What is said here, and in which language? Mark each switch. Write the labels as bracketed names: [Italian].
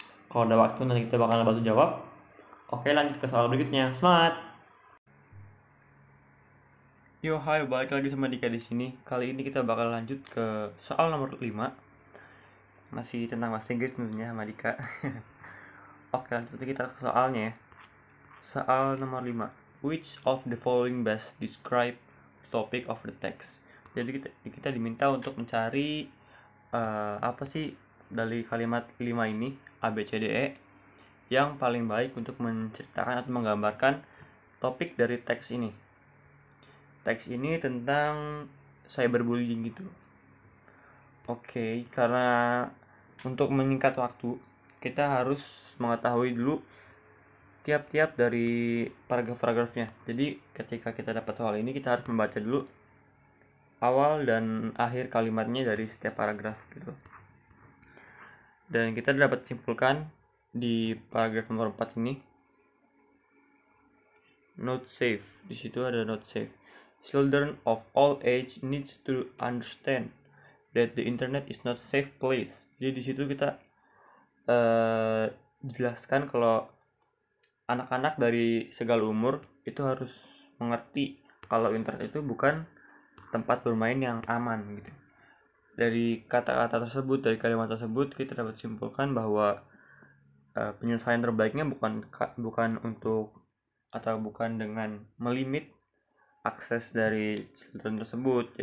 [Indonesian] Kalau ada waktu nanti kita bakal bantu jawab. Oke, lanjut ke soal berikutnya. Semangat. Yo, hai, balik lagi sama Dika di sini. Kali ini kita bakal lanjut ke soal nomor 5. Masih tentang bahasa Inggris tentunya sama Dika. Oke, lanjut kita ke soalnya ya. Soal nomor 5. [English] Which of the following best describe topic of the text? [Indonesian] Jadi kita diminta untuk mencari apa sih dari kalimat 5 ini A, B, C, D, E yang paling baik untuk menceritakan atau menggambarkan topik dari teks ini. Teks ini tentang cyberbullying gitu. Oke, karena untuk menyingkat waktu kita harus mengetahui dulu tiap-tiap dari paragraf-paragrafnya. Jadi ketika kita dapat soal ini kita harus membaca dulu awal dan akhir kalimatnya dari setiap paragraf gitu. Dan kita dapat simpulkan di paragraf nomor 4 ini. [English] Not safe. [Indonesian] Di situ ada [English] not safe. Children of all age needs to understand that the internet is not safe place. [Indonesian] Jadi di situ kita jelaskan kalau anak-anak dari segala umur itu harus mengerti kalau internet itu bukan tempat bermain yang aman gitu. Dari kata-kata tersebut, dari kalimat tersebut kita dapat simpulkan bahwa penyelesaian terbaiknya bukan untuk atau bukan dengan melimit akses dari children tersebut.